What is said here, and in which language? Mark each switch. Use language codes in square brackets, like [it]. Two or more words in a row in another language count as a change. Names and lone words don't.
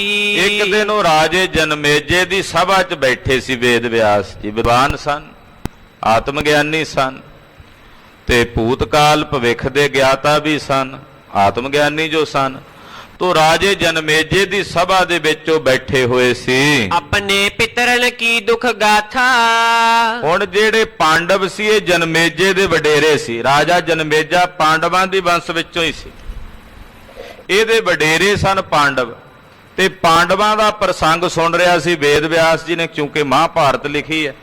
[pa] ਇੱਕ ਦਿਨ ਉਹ ਰਾਜੇ ਜਨਮੇਜੇ ਦੀ ਸਭਾ 'ਚ ਬੈਠੇ ਸੀ। ਵੇਦ ਵਿਆਸ ਜੀ ਵਿਦਵਾਨ ਸਨ, ਆਤਮ ਗਿਆਨੀ ਸਨ ਤੇ ਭੂਤਕਾਲ ਭਵਿੱਖ ਦੇ ਗਿਆਤਾ ਵੀ ਸਨ, ਆਤਮ ਗਿਆਨੀ ਜੋ ਸਨ। ਤੋ ਰਾਜੇ ਜਨਮੇਜੇ ਦੀ ਸਭਾ ਦੇ ਵਿੱਚ ਉਹ ਬੈਠੇ ਹੋਏ ਸੀ। [hi] अपने पितरन की दुख गाथा। [pa] ਹੁਣ ਜਿਹੜੇ ਪਾਂਡਵ ਸੀ ਇਹ ਜਨਮੇਜੇ ਦੇ ਵਡੇਰੇ ਸੀ। ਰਾਜਾ ਜਨਮੇਜਾ ਪਾਂਡਵਾਂ ਦੀ ਵੰਸ਼ ਵਿੱਚੋਂ ਹੀ ਸੀ। ਇਹਦੇ ਵਡੇਰੇ ਸਨ ਪਾਂਡਵ, ਤੇ ਪਾਂਡਵਾਂ ਦਾ ਪ੍ਰਸੰਗ ਸੁਣ ਰਿਹਾ ਸੀ ਵੇਦ ਵਿਆਸ ਜੀ ਨੇ, ਕਿਉਂਕਿ ਮਹਾਭਾਰਤ ਲਿਖੀ ਹੈ।